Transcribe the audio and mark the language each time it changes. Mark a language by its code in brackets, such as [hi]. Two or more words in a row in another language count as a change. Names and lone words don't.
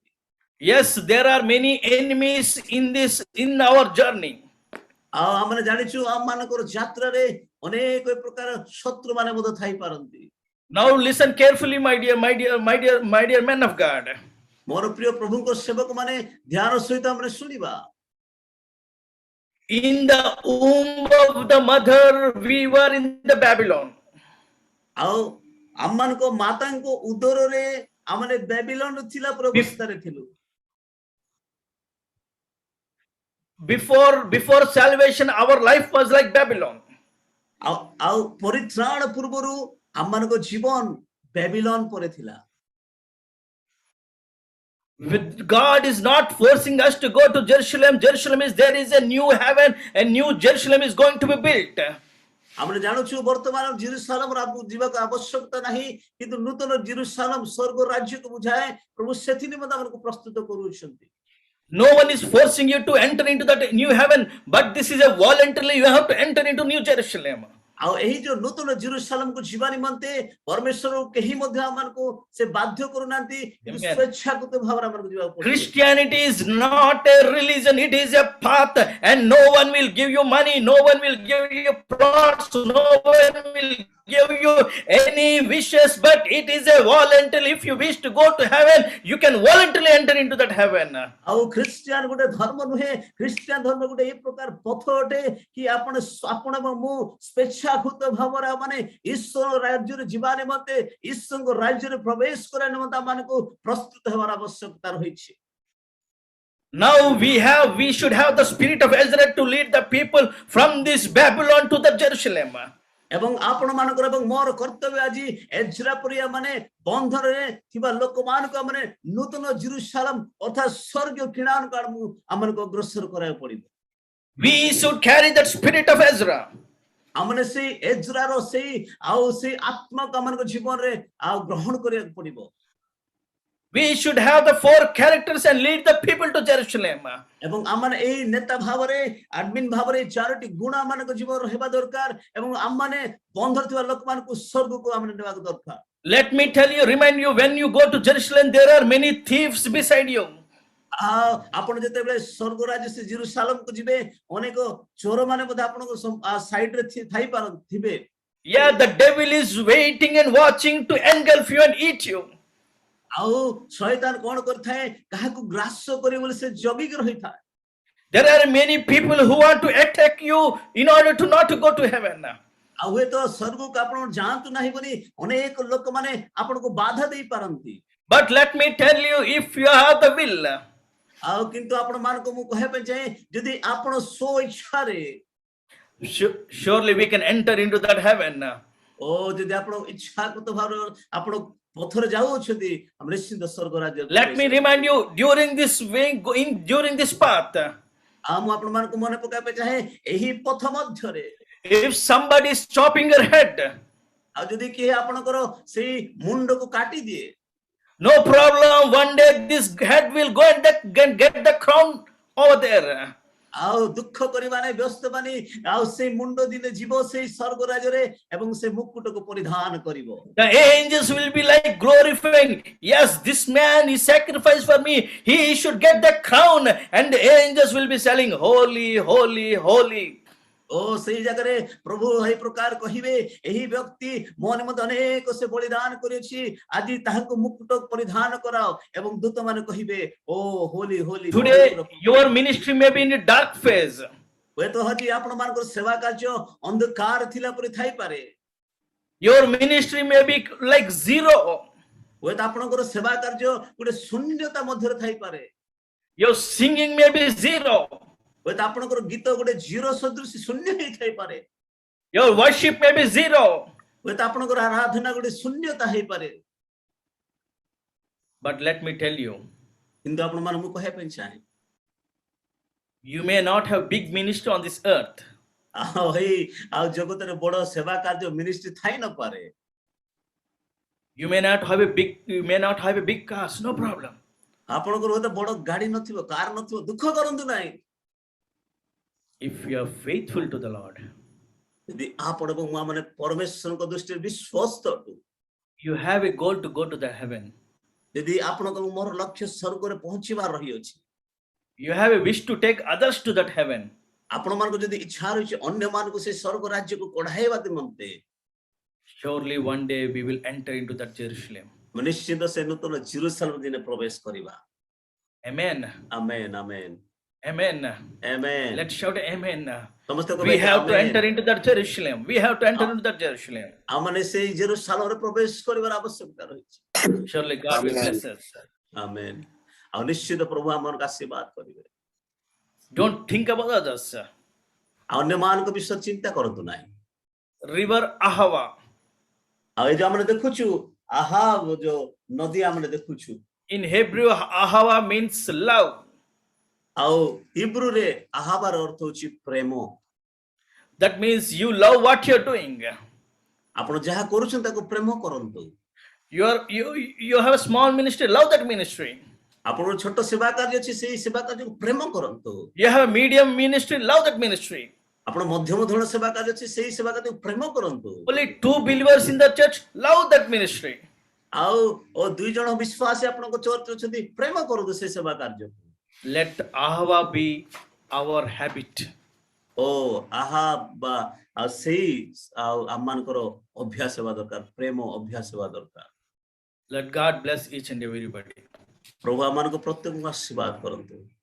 [en] Yes, there are many enemies in our journey. [or] ଆଉ ଆମେ ଜାଣିଛୁ ଆମମାନଙ୍କର ଯାତ୍ରାରେ ଅନେକ ପ୍ରକାର ଶତ୍ରୁ ମାନେ ମଧ୍ୟ ଥାଇପାରନ୍ତି। [en] Now listen carefully, my dear men of God. [or] ମୋର ପ୍ରିୟ ପ୍ରଭୁଙ୍କ ସେବକ ମାନେ ଧ୍ୟାନ ସହିତ ଆମେ ଶୁଣିବା। [en] In the womb of the mother, we were in the Babylon. [or] ଆଉ ଆମମାନଙ୍କ ମାତାଙ୍କ ଉଦରରେ ଆମେ ବାବିଲୋନ ଥିଲା ଅବସ୍ଥାରେ ଥିଲୁ। [en] Before salvation, our life was like Babylon. [or] ଆଉ ପରିତ୍ରାଣ ପୂର୍ବରୁ ଆମମାନଙ୍କ ଜୀବନ ବାବିଲୋନ ପରି ଥିଲା। [en] God is not forcing us to go to Jerusalem. There is a new heaven, a new Jerusalem is going to be built. [or] ଆମେ ଜାଣୁଛୁ ବର୍ତ୍ତମାନ ଜେରୁସାଲେମ ଯିବାକୁ ଆବଶ୍ୟକତା ନାହିଁ, କିନ୍ତୁ ନୂତନ ଜେରୁସାଲେମ ସ୍ୱର୍ଗ ରାଜ୍ୟକୁ ବୁଝାଏ। ପ୍ରଭୁ ସେଥି ନିମନ୍ତେ ଆମକୁ ପ୍ରସ୍ତୁତ କରୁଛନ୍ତି। [en] No one is forcing you to enter into that new heaven, but this is a voluntarily you have to enter into New Jerusalem. [or] ଆଉ ଏହି ଯୋଉ ନୂତନ ଜେରୁସାଲେମକୁ ଯିବା ନିମନ୍ତେ ପରମେଶ୍ୱର କେହି ମଧ୍ୟ ଆମକୁ ସେ ବାଧ୍ୟ କରୁନାହାନ୍ତି, କିନ୍ତୁ ସ୍ୱେଚ୍ଛାକୃତ ଭାବରେ ଆମକୁ ଯିବାକୁ ପଡିବ। [en] Christianity is not a religion, it is a path, and no one will give you money, no one will give you plots, no one will give you any wishes, but it is a voluntary. If you wish to go to heaven, you can voluntarily enter into that heaven. [or] ଆଉ ଖ୍ରୀଷ୍ଟିଆନ ଗୋଟେ ଧର୍ମ ନୁହେଁ, ଖ୍ରୀଷ୍ଟିଆନ ଧର୍ମ ଗୋଟେ ଏ ପ୍ରକାର ପଥ ଅଟେ କି ଆପଣ ଏବଂ ମୁଁ ସ୍ୱେଚ୍ଛାକୃତ ଭାବରେ ମାନେ ଈଶ୍ୱର ରାଜ୍ୟରେ ଯିବା ନିମନ୍ତେ, ଈଶ୍ୱରଙ୍କ ରାଜ୍ୟରେ ପ୍ରବେଶ କରିବା ନିମନ୍ତେ ଆମମାନଙ୍କୁ ପ୍ରସ୍ତୁତ ହେବାର ଆବଶ୍ୟକତା ରହିଛି। [en] Now we should have the spirit of Ezra to lead the people from this Babylon to the Jerusalem. [or] ଏବଂ ଆପଣ ମାନଙ୍କର ଏବଂ ମୋର କର୍ତ୍ତବ୍ୟ ଆଜି ଏଜ୍ରା ପରି ମାନେ ବନ୍ଧନରେ ଥିବା ଲୋକମାନଙ୍କୁ ଆମେ ନୂତନ ଜେରୁସାଲେମ ଅର୍ଥାତ୍ ସ୍ୱର୍ଗୀୟ କିଣାଣକୁ ଆମମାନଙ୍କୁ ଅଗ୍ରସର କରିବାକୁ ପଡିବ। [en] We should carry that spirit of Ezra. [or] ଆମେ ସେଇ ଏଜ୍ରାର ସେଇ ଆତ୍ମାକୁ ଆମମାନଙ୍କ ଜୀବନରେ ଗ୍ରହଣ କରିବାକୁ ପଡିବ। [en] We should have the four characters and lead the people to Jerusalem. [or] ଏବଂ ଆମେ ଏଇ ନେତା ଭାବରେ ଆଡମିନ୍ ଭାବରେ ଚାରୋଟି ଗୁଣ ଆମମାନଙ୍କ ଜୀବନରେ ହେବା ଦରକାର ଏବଂ ଆମମାନେ ବନ୍ଧରେ ଥିବା ଲୋକମାନଙ୍କୁ ସ୍ୱର୍ଗକୁ ଆମେ ନେବାକୁ ଦରକାର। [en] Let me remind you, when you go to Jerusalem, there are many thieves beside you. [or] ଆପଣ ଯେତେବେଳେ ସ୍ୱର୍ଗ ରାଜ୍ୟ ସେ ଜେରୁସାଲେମକୁ ଯିବେ, ଅନେକ ଚୋର ମାନେ ମଧ୍ୟ ଆପଣଙ୍କ ସାଇଡରେ ଥିବେ। [en] Yeah, the devil is waiting and watching to engulf you and eat you. [or] ଆଉ ଶୟତାନ କଣ କରିଥାଏ, କାହାକୁ ଗ୍ରାସ କରିବ ବୋଲି ସେ ଜଗିକି ରହିଥାଏ। [en] There are many people who want to attack you in order to not to go to heaven. [or] ଆଉ ହୁଏତ ସ୍ୱର୍ଗକୁ ଆପଣ ଯାଆନ୍ତୁ ନାହିଁ ବୋଲି ଅନେକ ଲୋକମାନେ ଆପଣଙ୍କୁ ବାଧା ଦେଇ ପାରନ୍ତି। [en] But let me tell you, if you have the will, [or] ଆଉ କିନ୍ତୁ ଆପଣ ମାନଙ୍କୁ ମୁଁ କହିବା ପାଇଁ ଚାହେଁ, ଯଦି ଆପଣ ସ୍ୱଇଚ୍ଛାରେ [en] surely we can enter into that heaven. [or] ଯଦି ଆପଣ ଇଚ୍ଛାକୃତ ଭାବରେ ଆପଣ ପଥରେ ଯାଉଅଛନ୍ତି ଆମେ ନିଶ୍ଚିନ୍ତ ସ୍ୱର୍ଗ ରାଜ୍ୟରେ [en] Let me remind you, during this way, during this path, [or] ଆଉ ମୁଁ ଆପଣମାନଙ୍କୁ ମନେ ପକାଇବା ପାଇଁ ଚାହେଁ ଏହି ପଥ ମଧ୍ୟରେ [en] if somebody is chopping your head, [or] ଆଉ ଯଦି କିଏ ଆପଣଙ୍କର ସେଇ ମୁଣ୍ଡକୁ କାଟି ଦିଏ [en] no problem. One day this head will go and get the crown over there. [or] ଆଉ ଦୁଃଖ କରିବା ନାହିଁ ବ୍ୟସ୍ତ ବାନି ଆଉ ସେଇ ମୁଣ୍ଡ ଦିନେ ଯିବ ସେଇ ସ୍ୱର୍ଗ ରାଜ୍ୟରେ ଏବଂ ସେ ମୁକୁଟକୁ ପରିଧାନ କରିବ [en] The angels will be like glorifying. Yes, this man is sacrificed for me. He should get the crown. And the angels will be saying, holy, holy, holy. [or] ଓ ସେଇ ଜାଗାରେ ପ୍ରଭୁ ଏହି ପ୍ରକାର କହିବେ ଏହି ବ୍ୟକ୍ତି ମୋ ନିମନ୍ତେ ଅନେକ ସେ ବଳିଦାନ କରିଛି ଆଜି ତାହାକୁ ମୁକୁଟ ପରିଧାନ କରାଅ ଏବଂ ଦୂତମାନେ କହିବେ ଓ [en] holy holy Today, your ministry may be in a dark phase. [or] ହୁଏତ ଆଜି ଆପଣମାନଙ୍କର ସେବା କାର୍ଯ୍ୟ ଅନ୍ଧକାର ଥିଲା ପରି ଥାଇପାରେ [en] Your ministry may be like zero. [or] ହୁଏତ ଆପଣଙ୍କର ସେବା କାର୍ଯ୍ୟ ଗୋଟେ ଶୂନ୍ୟତା ମଧ୍ୟରେ ଥାଇପାରେ [en] Your singing may be zero. [or] ହୁଏତ ଆପଣଙ୍କର ଗୀତ ଗୋଟେ ଜିରୋ ସଦୃଶ ଶୂନ୍ୟ ହେଇଥାଇପାରେ [en] Your worship may be zero. [or] ହୁଏତ ଆପଣଙ୍କର ଆରାଧନା ଗୋଟେ ଶୂନ୍ୟତା ହେଇପାରେ [en] But let me tell you, [or] କିନ୍ତୁ ଆପଣମାନଙ୍କୁ କହିବା ପାଇଁ ଚାହେଁ [en] you may not have big ministry on this earth. [or] ଆଉ ଜଗତରେ ବଡ ସେବା କାର୍ଯ୍ୟ ମିନିଷ୍ଟ୍ରି ଥାଇ ନପାରେ [en] You may not have a big cars, no problem. [or] ଆପଣଙ୍କର ହୁଏତ ବଡ ଗାଡି ନଥିବ କାର ନଥିବ ଦୁଃଖ କରନ୍ତୁ ନାହିଁ [en] If you are faithful to the Lord, [or] ଯଦି ଆପଣ ଏବଂ ମୁଁ ମାନେ ପରମେଶ୍ୱରଙ୍କ ଦୃଷ୍ଟିରେ ବିଶ୍ୱାସ୍ତ ଅଟୁ [en] you have a goal to go to the heaven. [or] ଯଦି ଆପଣଙ୍କ ମୋର ଲକ୍ଷ୍ୟ ସ୍ୱର୍ଗରେ ପହଞ୍ଚିବାର ରହିଅଛି [en] You have a wish to take others to that heaven. [or] ଆପଣମାନଙ୍କୁ ଯଦି ଇଚ୍ଛା ରହିଛି ଅନ୍ୟମାନଙ୍କୁ ସେ ସ୍ୱର୍ଗ ରାଜ୍ୟକୁ କଢାଇବା ନିମନ୍ତେ [en] Surely one day we will enter into that Jerusalem. [or] ନିଶ୍ଚିତ ସେ ନୂତନ ଜେରୁସାଲେମ ଦିନେ ପ୍ରବେଶ କରିବା [en] Amen. [or] ଆମେନ୍ ଆମେନ୍ [en] Amen. [or] ଆମେନ୍ [en] Let's shout amen. [or] ସମସ୍ତେ [en] We have to enter into that Jerusalem. We have to enter into that Jerusalem. [or] ଆମମାନେ ସେଇ ଜେରୁସାଲେମରେ ପ୍ରବେଶ କରିବାର ଆବଶ୍ୟକତା ରହିଛି [en] Surely God will bless us. [or] ଆମେନ୍ ଆଉ ନିଶ୍ଚିତ ପ୍ରଭୁ ଆମମାନଙ୍କୁ ଆଶୀର୍ବାଦ କରିବେ [en] Don't think about others. [or] ଆଉ ଅନ୍ୟମାନଙ୍କ ବିଷୟରେ ଚିନ୍ତା କରନ୍ତୁ ନାହିଁ [en] River Ahava. [or] ଆଉ ଏ ଯୋଉ ଆମେ ଦେଖୁଛୁ ଆହାବ ଯୋଉ ନଦୀ ଆମେ ଦେଖୁଛୁ [en] In Hebrew, Ahava means love. [or] ଆଉ ହିବ୍ରୁରେ ଆହାବାର ଅର୍ଥ ହେଉଛି ପ୍ରେମ [en] That means you love what you're doing. [or] ଆପଣ ଯାହା କରୁଛନ୍ତି ତାକୁ ପ୍ରେମ କରନ୍ତୁ [en] You have a small ministry, love that ministry. [or] ଆପଣଙ୍କର ଛୋଟ ସେବା କାର୍ଯ୍ୟ ଅଛି ସେଇ ସେବା କାର୍ଯ୍ୟକୁ ପ୍ରେମ କରନ୍ତୁ [en] You have a medium ministry, love that ministry. [or] ଆପଣ ମଧ୍ୟମ ଧରଣ ସେବା କାର୍ଯ୍ୟ ଅଛି ସେଇ ସେବା କାର୍ଯ୍ୟକୁ ପ୍ରେମ କରନ୍ତୁ [en] Only 2 believers in the church, love that ministry. [or] ଆଉ 2 ଜଣ ବିଶ୍ୱାସୀ ଆପଣଙ୍କ ଚର୍ଚ୍ଚରେ ଅଛନ୍ତି ପ୍ରେମ କରନ୍ତୁ ସେଇ ସେବା କାର୍ଯ୍ୟକୁ [en] Let Ahava be our habit. [or] ଓ ଆହା ବା ଆଉ ସେଇ ଆଉ ଆମମାନଙ୍କର ଅଭ୍ୟାସ ହେବା ଦରକାର ପ୍ରେମ ଅଭ୍ୟାସ ହେବା ଦରକାର [en] Let God bless each and everybody. [or] ପ୍ରଭୁ ଆମମାନଙ୍କୁ ପ୍ରତ୍ୟେକଙ୍କୁ ଆଶୀର୍ବାଦ କରନ୍ତୁ